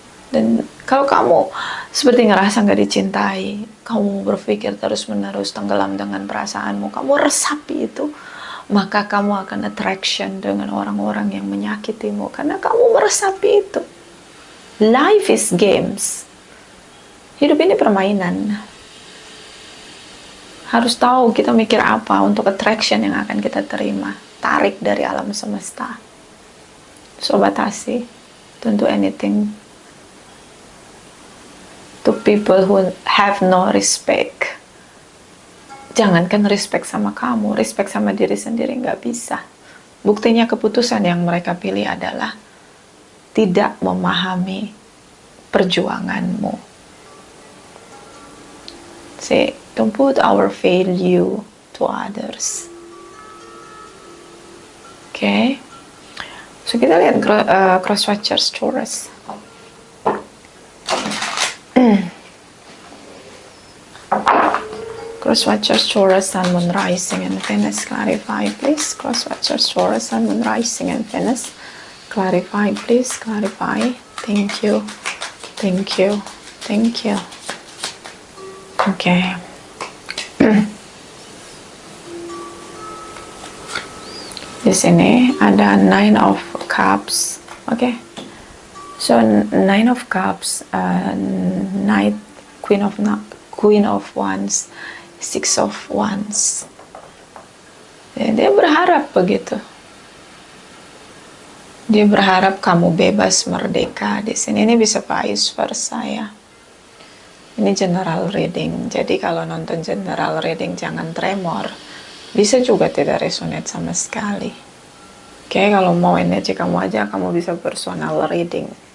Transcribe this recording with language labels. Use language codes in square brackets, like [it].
[id] Dan kalau kamu seperti ngerasa nggak dicintai, kamu berpikir terus-menerus tenggelam dengan perasaanmu, kamu resapi itu, maka kamu akan attraction dengan orang-orang yang menyakitimu karena kamu meresapi itu. [en] Life is games. [id] Hidup ini permainan. Harus tahu kita mikir apa untuk attraction yang akan kita terima. Tarik dari alam semesta. So batasi. [en] Don't do anything to people who have no respect. [id] Jangankan respect sama kamu, respect sama diri sendiri nggak bisa. Buktinya keputusan yang mereka pilih adalah tidak memahami perjuanganmu. [en] See, don't put our value to others. [id] Okay? So kita lihat cross-watchers Taurus. [en] Cross-watchers Taurus, Sun, Moon, Rising, and Venus. Clarify, please. Cross-watchers Taurus, Sun, Moon, Rising, and Venus. Clarify, please. Clarify. Thank you. Thank you. Thank you. Okay. [id] Di sini ada Nine of Cups. Okay. [en] So Nine of Cups, Knight, Queen of Wands, Six of Wands. [id] Dia berharap begitu. Dia berharap kamu bebas, merdeka. Di sini ini bisa vice versa ya. Ini general reading. Jadi kalau nonton general reading jangan tremor. Bisa juga tidak resonate sama sekali. Oke, kalau mau energi kamu aja, kamu bisa personal reading.